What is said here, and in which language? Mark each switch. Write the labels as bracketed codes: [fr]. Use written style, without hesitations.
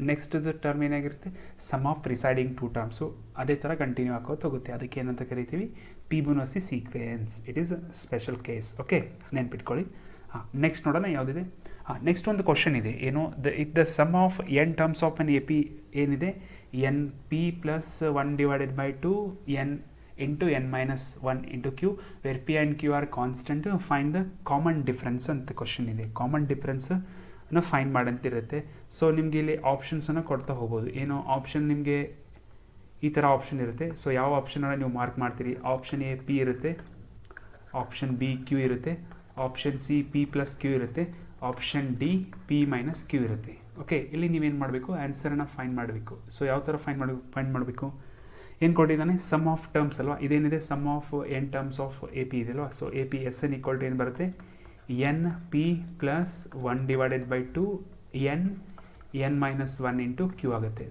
[kn] Next term ಏನಾಗಿರುತ್ತೆ? [en] sum of preceding 2 terms [kn] ಅದೇ ಥರ ಕಂಟಿನ್ಯೂ ಆಗೋದು ಹೋಗುತ್ತೆ. ಅದಕ್ಕೆ ಏನಂತ ಕರಿತೀವಿ? Fibonacci sequence. [en] It is a special case. [kn] Okay, ನೆನ್ಪಿಟ್ಕೊಳ್ಳಿ. ನೆಕ್ಸ್ಟ್ ನೋಡೋಣ ಯಾವುದಿದೆ. ನೆಕ್ಸ್ಟ್ ಒಂದು ಕ್ವಶನ್ ಇದೆ. ಏನು? [en] the sum of n terms of n AP [kn] ಏನಿದೆ? [en] NP + 1/2 n into n - 1 into q, where p and q are constant. Find the common difference [kn] ಅಂತ question ಇದೆ. Common ಡಿಫ್ರೆನ್ಸನ್ನು find ಮಾಡಂತಿರುತ್ತೆ. So ನಿಮಗೆ ಇಲ್ಲಿ ಆಪ್ಷನ್ಸನ್ನು ಕೊಡ್ತಾ ಹೋಗ್ಬೋದು. ಏನು ಆಪ್ಷನ್? ನಿಮಗೆ ಈ ಥರ ಆಪ್ಷನ್ ಇರುತ್ತೆ. ಸೊ ಯಾವ ಆಪ್ಷನನ್ನು ನೀವು ಮಾರ್ಕ್ ಮಾಡ್ತೀರಿ? ಆಪ್ಷನ್ A P ಇರುತ್ತೆ, ಆಪ್ಷನ್ B Q ಇರುತ್ತೆ, ಆಪ್ಷನ್ C P + Q ಇರುತ್ತೆ, ಆಪ್ಷನ್ D P - Q ಇರುತ್ತೆ. ಓಕೆ, ಇಲ್ಲಿ ನೀವೇನು ಮಾಡಬೇಕು? ಆನ್ಸರನ್ನು ಫೈಂಡ್ ಮಾಡಬೇಕು. ಸೊ ಯಾವ ಥರ ಫೈಂಡ್ ಮಾಡಬೇಕು? ಏನು ಕೊಟ್ಟಿದ್ದಾನೆ? ಸಮ್ ಆಫ್ ಟರ್ಮ್ಸ್ ಅಲ್ವಾ. ಇದೇನಿದೆ? [en] sum of n terms of AP [kn] ಇದೆ ಅಲ್ವಾ. ಸೊ AP SN = ಏನು ಬರುತ್ತೆ? [en] NP + 1/2 n - 1 into q [kn] ಆಗುತ್ತೆ.